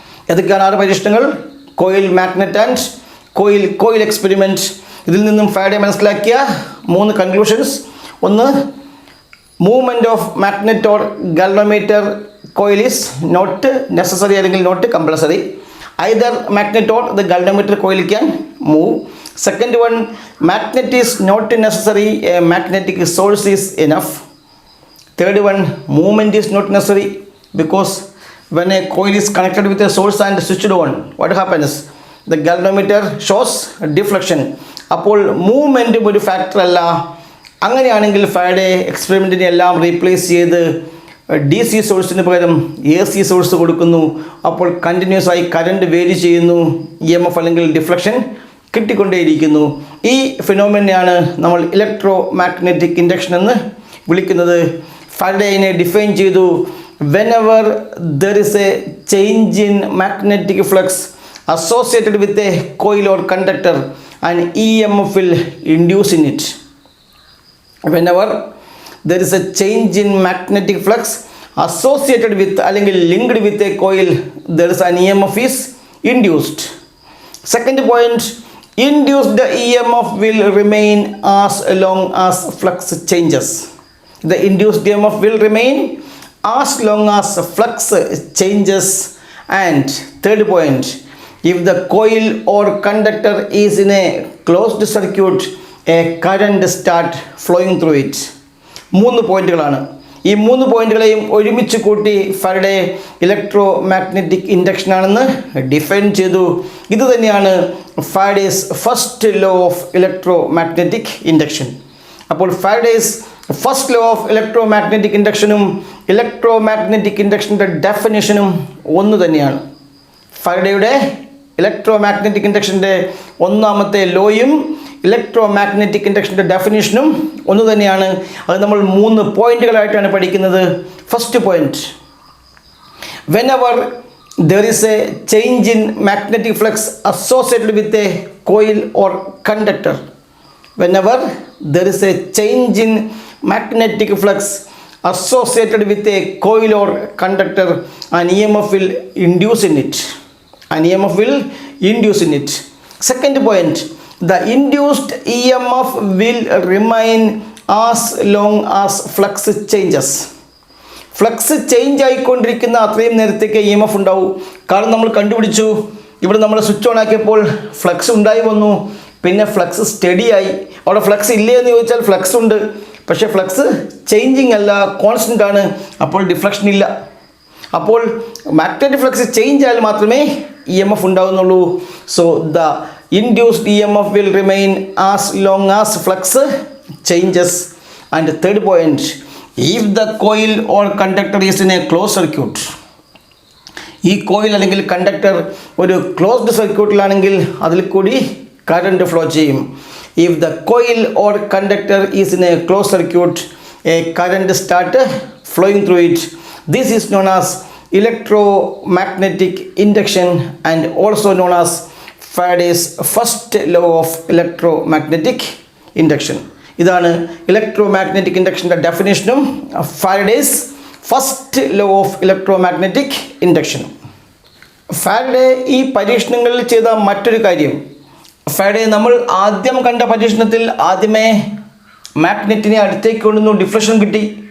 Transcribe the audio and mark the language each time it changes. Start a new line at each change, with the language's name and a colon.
Malayalam: ഏതൊക്കെയാണ് 6 പരീക്ഷണങ്ങൾ? Coil magnet and coil experiment, ഇതിൽ നിന്നും ഫാരഡേ മനസ്സിലാക്കിയ 3 കൺക്ലൂഷൻസ്.
English: ഒന്ന്, movement of magnet or galvanometer coil is not necessary അല്ലെങ്കിൽ not compulsory. Either magnet or the galvanometer coil can move. Second one, magnet is not necessary, a magnetic source is enough. Third one, movement is not necessary because when a coil is connected with a source and switched on, what happens? The galvanometer shows deflection.
Malayalam: അപ്പോൾ movement ഒരു factor അല്ല. അങ്ങനെയാണെങ്കിൽ Faraday എക്സ്പെരിമെൻറ്റിനെ എല്ലാം replace ചെയ്ത് DC സോഴ്സിന് പകരം AC source കൊടുക്കുന്നു. അപ്പോൾ കണ്ടിന്യൂസ് ആയി കറണ്ട് വേരി ചെയ്യുന്നു, EMF അല്ലെങ്കിൽ ഡിഫ്ലക്ഷൻ കിട്ടിക്കൊണ്ടേയിരിക്കുന്നു. ഈ ഫിനോമിനയാണ് നമ്മൾ ഇലക്ട്രോ മാഗ്നറ്റിക് ഇൻഡക്ഷൻ എന്ന് വിളിക്കുന്നത്. ഫാരഡേ ഇതിനെ ഡിഫൈൻ ചെയ്തു.
English: whenever there is a change in magnetic flux associated with a coil or conductor, an EMF will induce in it. Whenever there is a change in magnetic flux associated with അല്ലെങ്കിൽ linked with a coil, there is an EMF is induced. Second point, induced EMF will remain as long as flux changes. The induced EMF will remain as long as flux changes. And third point, if the coil or conductor is in a closed circuit, a current start flowing through it.
Malayalam: 3 പോയിന്റുകളാണ്. ഈ 3 പോയിന്റുകളെയും ഒരുമിച്ച് കൂട്ടി Faraday electro magnetic induction ആണെന്ന് define ചെയ്തു. ഇത് തന്നെയാണ് Faraday's first law of electro magnetic induction. അപ്പോൾ Faraday's first law of electro magnetic ഇൻഡക്ഷനും electro magnetic ഇൻഡക്ഷൻ്റെ ഡെഫിനിഷനും ഒന്ന് തന്നെയാണ്. ഫാരഡേയുടെ ഇലക്ട്രോ മാഗ്നറ്റിക് ഇൻഡക്ഷൻ്റെ ഒന്നാമത്തെ ലോയും ഇലക്ട്രോ മാഗ്നറ്റിക് ഇൻഡക്ഷൻ്റെ ഡെഫിനിഷനും ഒന്ന് തന്നെയാണ്. അത് നമ്മൾ 3 പോയിന്റുകളായിട്ടാണ് പഠിക്കുന്നത്.
English: First point, whenever there is a change in magnetic flux associated with a coil or conductor, whenever there is a change in magnetic flux associated with a coil or conductor, an EMF will induce in it. An EMF will induce in it. Second point, the induced EMF will remain as long as flux changes.
Malayalam: Flux change ആയിക്കൊണ്ടിരിക്കുന്ന അത്രയും നേരത്തേക്ക് EMF ഉണ്ടാവും. കാരണം നമ്മൾ കണ്ടുപിടിച്ചു, ഇവിടെ നമ്മൾ switch on ആക്കിയപ്പോൾ flux ഉണ്ടായി വന്നു, പിന്നെ ഫ്ലക്സ് സ്റ്റഡി ആയി. അവിടെ ഫ്ലക്സ് ഇല്ലേ എന്ന് ചോദിച്ചാൽ ഫ്ലക്സ് ഉണ്ട്, പക്ഷേ ഫ്ലക്സ് ചേഞ്ചിങ് അല്ല, കോൺസ്റ്റൻ്റ് ആണ്. അപ്പോൾ ഡിഫ്ലക്ഷൻ ഇല്ല. അപ്പോൾ മാഗ്നറ്റിക് ഫ്ലക്സ് ചേഞ്ച് ആയാൽ മാത്രമേ EMF ഉണ്ടാവുന്നുള്ളൂ.
English: So the induced EMF will remain as long as flux changes. And third point, if the coil or conductor is in a closed circuit,
Malayalam: ഈ coil അല്ലെങ്കിൽ conductor ഒരു closed സർക്യൂട്ടിലാണെങ്കിൽ അതിൽ കൂടി current flow ചെയ്യും.
English: If the coil or conductor is in a closed circuit, a current start flowing through it. This is known as electromagnetic induction and also known as Faraday's first law of electromagnetic induction.
Malayalam: ഇതാണ് electromagnetic ഇൻഡക്ഷൻ്റെ ഡെഫിനേഷനും Faraday's first law of electromagnetic induction. Faraday ഈ പരീക്ഷണങ്ങളിൽ ചെയ്ത മറ്റൊരു കാര്യം, Faraday നമ്മൾ ആദ്യം കണ്ട പരീക്ഷണത്തിൽ ആദ്യമേ മാഗ്നറ്റിനെ അടുത്തേക്ക് കൊണ്ടുവന്നു, ഡിഫ്ലക്ഷൻ കിട്ടി.